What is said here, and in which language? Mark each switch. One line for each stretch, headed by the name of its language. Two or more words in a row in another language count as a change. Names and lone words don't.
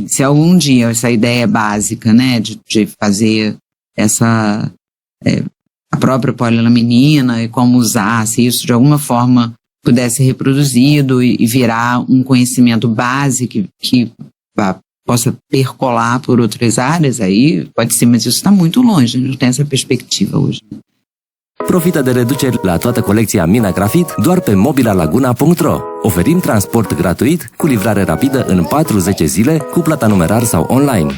Portuguese: Se algum dia essa ideia básica, né, de fazer a própria polilaminina e como usar, se isso de alguma forma pudesse ser reproduzido e virar um conhecimento base que possa percolar por outras áreas, aí pode ser, mas isso está muito longe, a gente não tem essa perspectiva hoje.
Romanian: Profită de reduceri la toată colecția Mina Grafit doar pe mobilalaguna.ro. Oferim transport gratuit cu livrare rapidă în 4-10 zile cu plata numerar sau online.